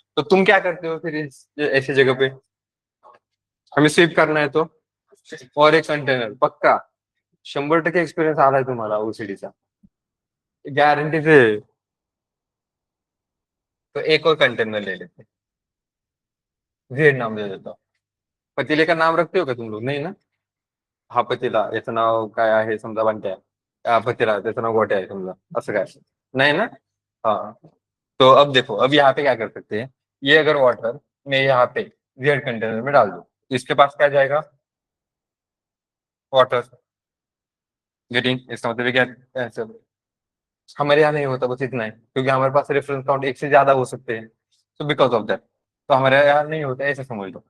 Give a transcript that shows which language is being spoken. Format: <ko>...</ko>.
<hi>तो तुम क्या करते हो फिर ऐसी जगह पे, हमें स्वीप करना है तो, और एक कंटेनर पक्का 100% एक्सपिरियंस आला है</hi> <mr>तुम्हाला ओसीडीचा,</mr> <hi>गारंटी से। तो एक और कंटेनर ले लेते, जेड नाम दे देता हूँ। पतीले का नाम रखते हो का तुम लोग, नहीं ना?</hi> <mr>हा पतीला, याचं नाव काय आहे समजा बंट्या आहे, हा पतीला त्याचं नाव गोट्या आहे समजा, असं काय, नाही ना?</mr> <hi>हाँ, तो अब देखो, अब यहाँ पे क्या कर सकते हैं, ये अगर वाटर मैं यहाँ पे जेड कंटेनर में डाल दूं, तो इसके पास क्या जाएगा, वाटर। गेटिंग? इसका मतलब है क्या, आंसर। हमारे यहाँ नहीं होता, बस इतना है, क्योंकि हमारे पास रेफरेंस काउंट एक से ज्यादा हो सकते हैं, तो बिकॉज ऑफ दैट, तो हमारे यहाँ नहीं होता, ऐसे समझ लो।</hi>